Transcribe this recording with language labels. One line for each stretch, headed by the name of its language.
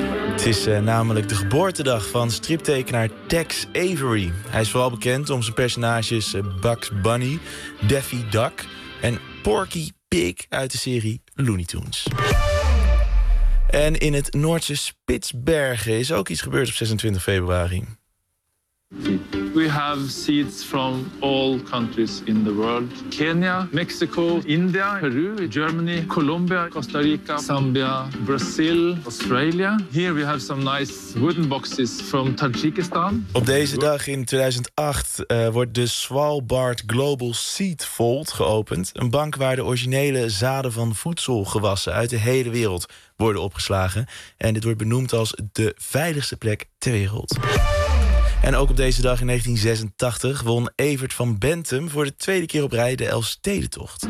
Dutch: Het is namelijk de geboortedag van striptekenaar Tex Avery. Hij is vooral bekend om zijn personages Bugs Bunny, Daffy Duck en Porky Pig uit de serie Looney Tunes. En in het Noordse Spitsbergen is ook iets gebeurd op 26 februari.
English: We have seeds from all countries in the world. Kenya, Mexico, India, Peru, Germany, Colombia, Costa Rica, Zambia, Brazil, Australia. Here we have some nice wooden boxes from Tajikistan.
Dutch: Op deze dag in 2008 wordt de Svalbard Global Seed Vault geopend. Een bank waar de originele zaden van voedselgewassen uit de hele wereld worden opgeslagen. En dit wordt benoemd als de veiligste plek ter wereld. En ook op deze dag in 1986 won Evert van Bentham voor de tweede keer op rij de Elfstedentocht.